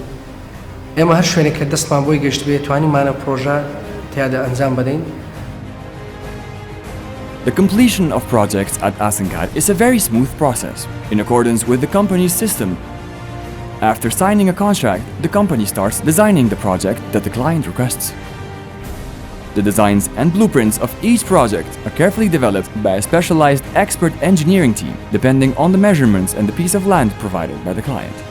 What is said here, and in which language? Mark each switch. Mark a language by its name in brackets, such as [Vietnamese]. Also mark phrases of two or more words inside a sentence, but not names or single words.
[Central Kurdish] ئێمە هەر شوێنێک کە دەستمان بۆی گەشت بێ توانیمانە پرۆژە تیادا ئەنجام بدەین. [English] The completion of projects at Asnkar is a very smooth process, in accordance with the company's system. After signing a contract, the company starts designing the project that the client requests. The designs and blueprints of each project are carefully developed by a specialized expert engineering team, depending on the measurements and the piece of land provided by the client.